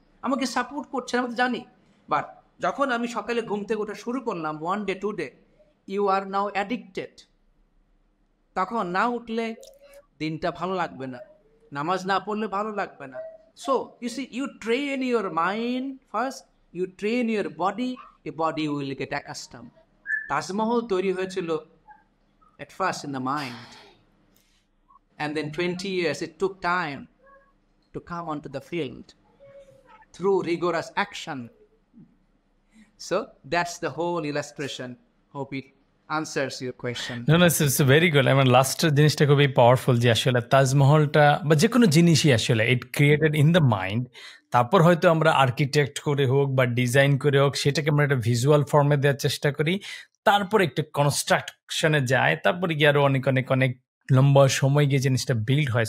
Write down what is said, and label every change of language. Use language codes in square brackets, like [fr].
[bn] আমাকে সাপোর্ট করছে না, আমি জানি। বাট যখন আমি সকালে ঘুম থেকে ওঠা শুরু করলাম, 1 day 2 day, [en] You are now addicted. [bn] তখন না উঠলে দিনটা ভালো লাগবে না, [en] নামাজ না পড়লে ভালো লাগবে না। So you see, you train your mind first, you train your body, a body will get accustom. [bn] Taj Mahal তৈরি হয়েছিল [en] at first in the mind, and then 20 years it took time to come onto the field through rigorous action. So that's the whole illustration. Hope it answers your question. No, it's very good. [bn] I mean, last জিনিসটা খুবই powerful যে আসলে তাজমহলটা বা যে কোনো জিনিসই আসলে [en] It created in the mind. [bn] তারপর হয়তো আমরা আর্কিটেক্ট করে হোক বা ডিজাইন করে হোক সেটাকে আমরা একটা ভিজুয়াল ফর্মে দেওয়ার চেষ্টা করি, তারপর একটু কনস্ট্রাকশনে যায়, তারপরে গিয়ে আরো অনেক অনেক অনেক লম্বা সময় গিয়ে জিনিসটা বিল্ড হয়।